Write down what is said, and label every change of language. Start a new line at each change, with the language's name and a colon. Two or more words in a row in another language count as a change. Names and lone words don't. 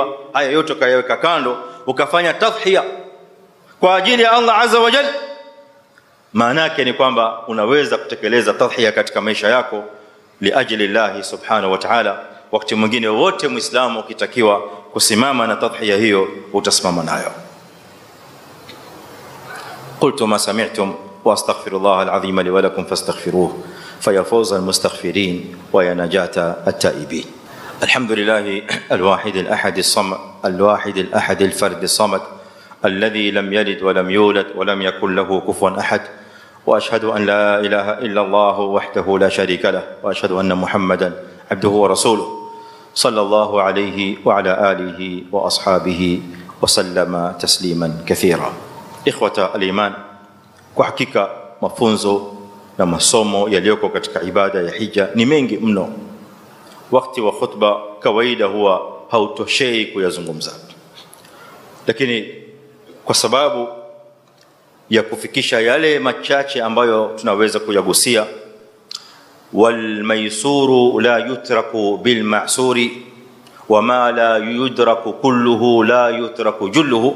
Swahili: Haya yote kayaweka kando, ukafanya tadhhiya kwa ajili ya
Arabic: الله عز وجل,
Swahili: maana yake ni kwamba unaweza kutekeleza tadhhiya katika maisha yako
Arabic: لأجل الله سبحانه وتعالى.
Swahili: Wakati mwingine wote muislamu ukitakiwa kusimama na tadhhiya hiyo utasimama nayo.
Arabic: قلت ما سمعتم واستغفر الله العظيم لي ولكم فاستغفروه فيا فوز المستغفرين ويا نجاة التائبين. الحمد لله الواحد الأحد الصمد الواحد الأحد الفرد الصمد الذي لم يلد ولم يولد ولم يكن له كفوا أحد، وأشهد أن لا إله إلا الله وحده لا شريك له، وأشهد أن محمدا عبده ورسوله صلى الله عليه وعلى آله وأصحابه وسلم تسليما كثيرا. إخوة الإيمان،
Swahili: kwa hakika mafunzo na masomo yaliyoko katika ibada ya hija ni mengi mno. Wakati wa khutba kawaida huwa hautoshei kuyazungumza, lakini kwa sababu ya kufikisha yale machache ambayo tunaweza kuyagusia,
Arabic: والميسور لا يترك بالمعسور وما لا يدرك كله لا يترك جله.